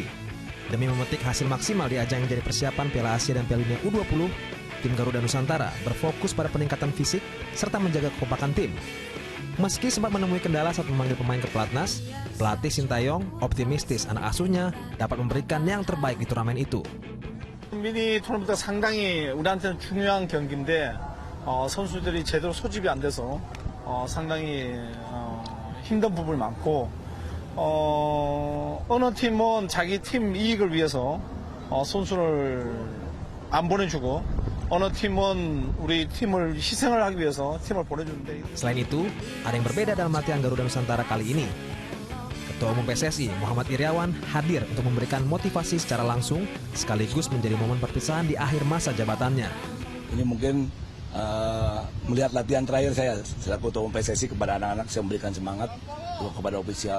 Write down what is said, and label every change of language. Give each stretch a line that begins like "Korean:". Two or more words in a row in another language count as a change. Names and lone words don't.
Indonesian: Demi memetik hasil maksimal di ajang yang jadi persiapan Piala Asia dan Piala Dunia U20, tim Garuda Nusantara berfokus pada peningkatan fisik serta menjaga kekompakan tim. Meski sempat menemui kendala saat memanggil pemain ke pelatnas, pelatih Sintayong optimistis anak asuhnya dapat memberikan yang terbaik di turnamen itu.
Korean: 미니 토너먼트가 상당히 우리한테는 중요한 경기인데 선수들이 제대로 소집이 안 돼서 상당히 힘든 부분이 많고 어느 팀은 자기 팀 이익을 위해서 선수를 안 보내주고 어느 팀은 우리 팀을 희생을 하기 위해서 팀을 보내주는데.
Indonesian: Selain itu, ada yang berbeda dalam latihan Garuda Nusantara kali ini. Ketua Umum PSSI Muhammad Iriawan hadir untuk memberikan motivasi secara langsung sekaligus menjadi momen perpisahan di akhir masa jabatannya. Ini mungkin melihat latihan terakhir saya selaku Ketua Umum PSSI kepada anak-anak, saya memberikan semangat kepada ofisial.